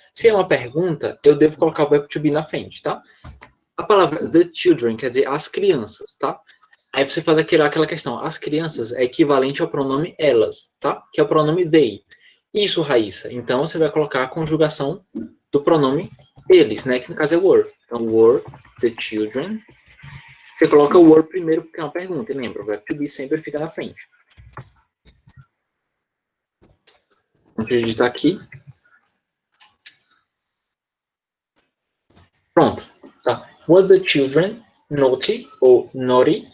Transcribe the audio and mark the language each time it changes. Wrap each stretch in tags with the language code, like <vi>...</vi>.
<pt>Se é uma pergunta, eu devo colocar o verbo to be na frente, tá? A palavra</pt> <en>the children</en> <pt>quer dizer as crianças, tá? Aí você faz aquela questão. As crianças é equivalente ao pronome elas, tá? Que é o pronome they. Isso, Raíssa. Então, você vai colocar a conjugação do pronome eles, né? Que no caso é were.</pt> <en>Então, were the children.</en> <pt>Você coloca o were primeiro porque é uma pergunta. E lembra, o verbo to be sempre fica na frente. Vamos digitar aqui. Pronto. Tá?</pt> <en>Were the children naughty ou naughty?</en>